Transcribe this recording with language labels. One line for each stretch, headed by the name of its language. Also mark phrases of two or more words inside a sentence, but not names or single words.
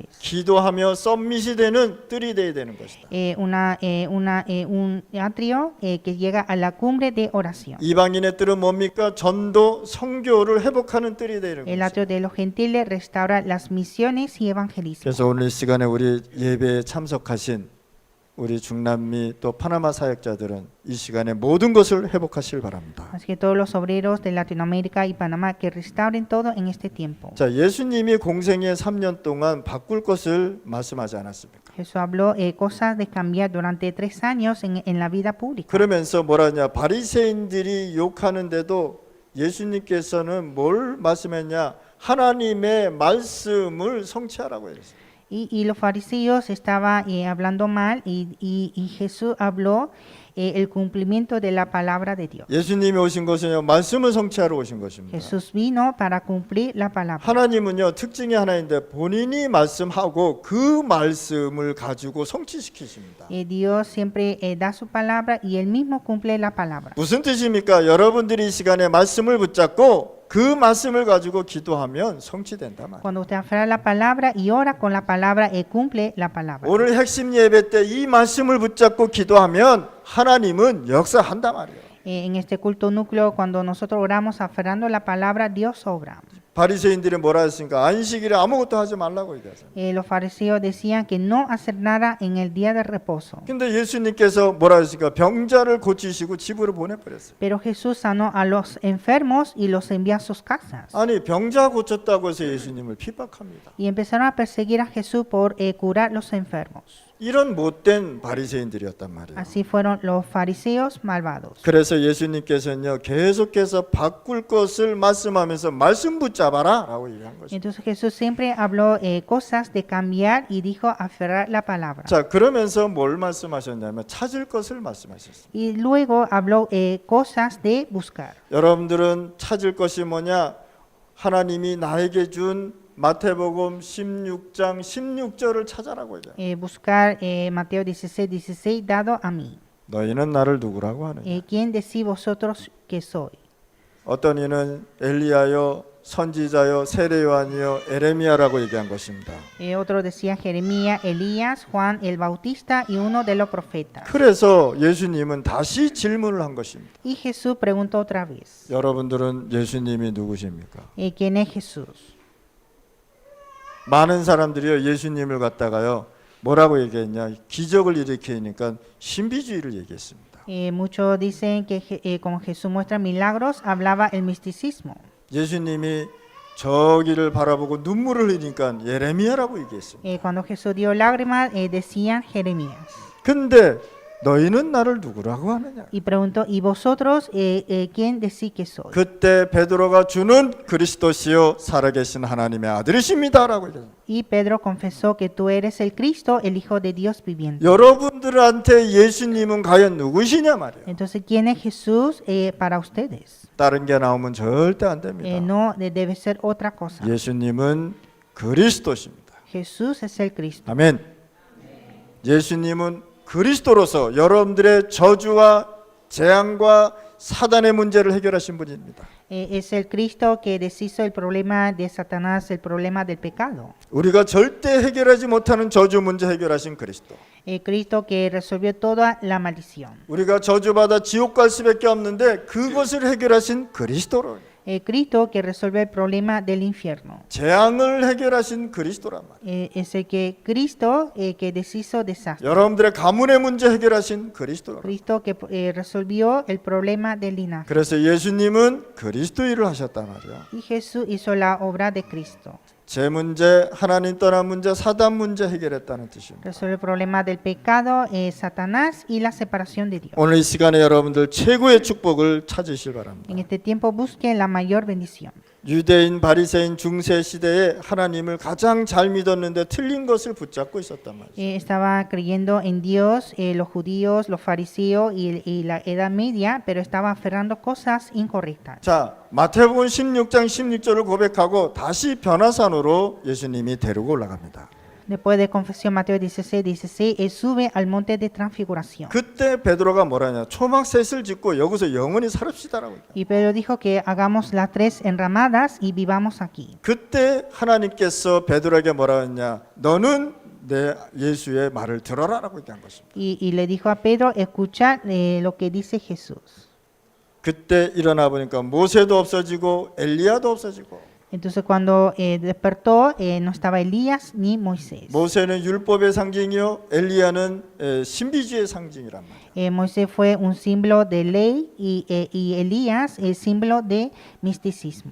Korean: 기도하며 썸밋이 되는 뜰이 되어야 되는 것이다.
Spanish: Un atrio que llega a la cumbre de oración.
Korean: 이방인의 뜰은 뭡니까? 전도, 선교를 회복하는 뜰이 되는
Spanish: El
Korean: 것이다.
Spanish: atrio de los gentiles restaura las misiones y evangelismo.
Korean: 그래서 오늘 이 시간에 우리 예배에 참석하신 우리 중남미 또 파나마 사역자들은 이 시간에 모든 것을 회복하시길 바랍니다.
Spanish: Así que todos los obreros de Latinoamérica y Panamá que restauren todo en este tiempo.
Korean: 자, 예수님이 공생애 3년 동안 바꿀 것을 말씀하지 않았습니까?
Spanish: Jesús habló cosas de cambiar durante 3 años en la vida pública.
Korean: 그러면서 뭐라냐? 바리새인들이 욕하는데도 예수님께서는 뭘 말씀했냐? 하나님의 말씀을 성취하라고 했어요.
Spanish: Y los fariseos estaban hablando mal y Jesús habló el cumplimiento de la palabra de Dios.
Korean: 예수님이 오신 것은요, 말씀을 성취하러 오신 것입니다.
Spanish: Jesús vino para cumplir la palabra.
Korean: 하나님은요, 특징이 하나인데 본인이 말씀하고 그 말씀을 가지고 성취시키십니다.
Spanish: Dios siempre da su palabra y él mismo cumple la palabra.
Korean: 무슨 뜻입니까? 여러분들이 이 시간에 말씀을 붙잡고 그 말씀을 가지고 기도하면 성취된다 말이에요.
Spanish: Cuando usted aferra la palabra y ora con la palabra, cumple la palabra.
Korean: 오늘 핵심 예배 때 이 말씀을 붙잡고 기도하면 하나님은 역사한다 말이에요.
Spanish: En este culto núcleo, cuando nosotros oramos aferrando la palabra, Dios obra.
Korean: 바리새인들이 뭐라 했습니까? 안식일에 아무것도 하지 말라고 얘기하잖아요.
Spanish: Los fariseos decían que no hacer nada en el día de reposo.
Korean: 근데 예수님께서 뭐라 했습니까? 병자를 고치시고 집으로 보내버렸어요.
Spanish: Pero Jesús sanó a los enfermos y los envió a sus casas.
Korean: 아니 병자 고쳤다고 해서 예수님을 핍박합니다.
Spanish: Y empezaron a perseguir a Jesús por curar los enfermos.
Korean: 이런 못된 바리새인들이었단 말이에요.
Spanish: Así fueron los fariseos malvados.
Korean: 그래서 예수님께서는요 계속해서 바꿀 것을 말씀하면서 말씀 붙잡아라라고 얘기한 것입니다.
Spanish: Entonces Jesús siempre habló cosas de cambiar y dijo aferrar la palabra.
Korean: 자 그러면서 뭘 말씀하셨냐면 찾을 것을 말씀하셨어요.
Spanish: Y luego habló cosas de buscar.
Korean: 여러분들은 찾을 것이 뭐냐? 하나님이 나에게 준 마태복음 16장 16절을 찾아라고 얘기해요.
Spanish: Buscar Mateo 16:16 dado a mí.
Korean: 너희는 나를 누구라고 하느냐?
Spanish: ¿Quién decís vosotros que soy?
Korean: 어떤 이는 엘리야요, 선지자요, 세례 요한이요, 에레미야라고 얘기한 것입니다.
Spanish: Otro decía Jeremías, Elías, Juan el Bautista y uno de los profetas.
Korean: 그래서 예수님은 다시 질문을 한 것입니다.
Spanish: Y Jesús preguntó otra vez,
Korean: 여러분들은 예수님이 누구십니까?
Spanish: ¿quién es Jesús?
Korean: 많은 사람들이요 예수님을 갖다가요 뭐라고 얘기했냐? 기적을 일으키니까 신비주의를 얘기했습니다.
Spanish: Muchos dicen que como Jesús muestra milagros, hablaba el misticismo.
Korean: 예수님이 저기를 바라보고 눈물을 흘리니까 예레미야라고 얘기했습니다.
Spanish: Cuando Jesús dio lágrimas, decían Jeremías.
Korean: 근데 너희는 나를 누구라고 하느냐?
Spanish: Y preguntó, ¿y vosotros quién decís que soy?
Korean: 그때 베드로가 주는 그리스도시요 살아계신 하나님의 아들이십니다라고 얘기했습니다.
Spanish: Y Pedro confesó que tú eres el Cristo, el Hijo de Dios viviente.
Korean: 여러분들한테 예수님은 과연 누구시냐 말이에요.
Spanish: Entonces, ¿quién es Jesús para ustedes?
Korean: 다른 게 나오면 절대 안 됩니다.
Spanish: No, debe ser otra cosa.
Korean: 예수님은 그리스도십니다.
Spanish: Jesús es el Cristo.
Korean: 아멘. 예수님은 그리스도로서 여러분들의 저주와 재앙과 사단의 문제를 해결하신 분입니다.
Spanish: Es el Cristo que deshizo el problema de Satanás, el problema del pecado.
Korean: 우리가 절대 해결하지 못하는 저주 문제 해결하신 그리스도.
Spanish: El Cristo que resolvió toda la maldición.
Korean: 우리가 저주받아 지옥 갈 수밖에 없는데 그것을 해결하신 그리스도로.
Spanish: El Cristo que resuelve el problema del infierno.
Korean: 재앙을 해결하신 그리스도란 말이에요.
Spanish: Es el que Cristo que deshizo desastre.
Korean: 여러분들의 가문의 문제 해결하신 그리스도로.
Spanish: Cristo que resolvió el problema del linaje.
Korean: 그래서 예수님은 그리스도 일을 하셨단 말이에요.
Spanish: Y Jesús hizo la obra de Cristo.
Korean: 제 문제, 하나님 떠난 문제, 사단 문제 해결했다는 뜻입니다.
Spanish: Resuelve el problema del pecado, Satanás y la separación de Dios.
Korean: 오늘 이 시간에 여러분들 최고의 축복을 찾으실 바랍니다.
Spanish: En este tiempo busquen la mayor bendición.
Korean: 유대인 바리새인 중세 시대에 하나님을 가장 잘 믿었는데 틀린 것을 붙잡고 있었단 말이에요.
Spanish: Estaba creyendo en Dios, los judíos, los fariseos y la Edad Media, pero estaba aferrando cosas incorrectas.
Korean: 자, 마태복음 16장 16절을 고백하고 다시 변화산으로 예수님이 데리고 올라갑니다.
Spanish: Después de confesión, Mateo 16, él sube al monte de transfiguración.
Korean: 그때 베드로가 뭐라냐? 초막셋을 짓고 여기서 영원히 살읍시다라고.
Spanish: Y Pedro dijo que hagamos las 3 enramadas y vivamos aquí.
Korean: 그때 하나님께서 베드로에게 뭐라 했냐? 너는 내 예수의 말을 들어라라고 얘기한 것입니다.
Spanish: Y le dijo a Pedro, escucha lo que dice Jesús.
Korean: 그때 일어나 보니까 모세도 없어지고 엘리야도 없어지고.
Spanish: Entonces cuando despertó, no estaba Elías ni Moisés.
Korean: 모세는 율법의 상징이요, 엘리야는 신비주의의 상징이란 말이에요.
Spanish: Moisés fue un símbolo de ley y Elías el símbolo de misticismo.